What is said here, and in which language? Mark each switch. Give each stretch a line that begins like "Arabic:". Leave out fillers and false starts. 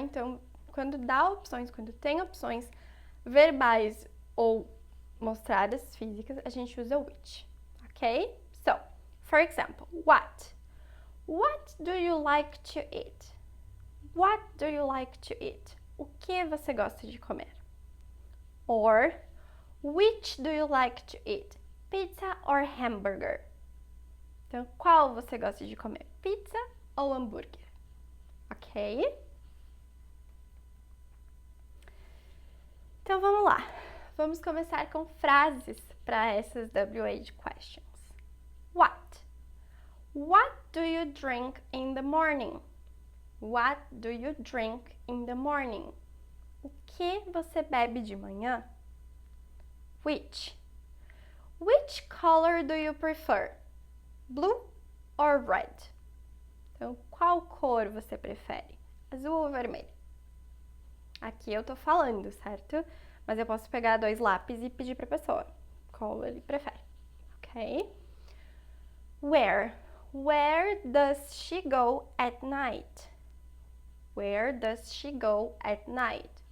Portuguese: Então, quando dá opções, quando tem opções verbais ou mostradas físicas, a gente usa which, ok?
English: So, for example, what? What do you like to eat? What do you like to eat?
Portuguese: O que você gosta de comer?
English: Or, which do you like to eat? Pizza or hamburger?
Portuguese: Então, qual você gosta de comer? Pizza ou hambúrguer? Ok? Então, vamos lá. Vamos começar com frases para essas WH questions.
English: What? What do you drink in the morning? What do you drink in the morning?
Portuguese: O que você bebe de manhã? Which?
English: Which color do you prefer? Blue or red?
Portuguese: Então, qual cor você prefere? Azul ou vermelho? Aqui eu tô falando, certo? Mas eu posso pegar 2 lápis e pedir pra pessoa qual ele prefere, ok?
English: Where? Where does she go at night? Where does she go at night?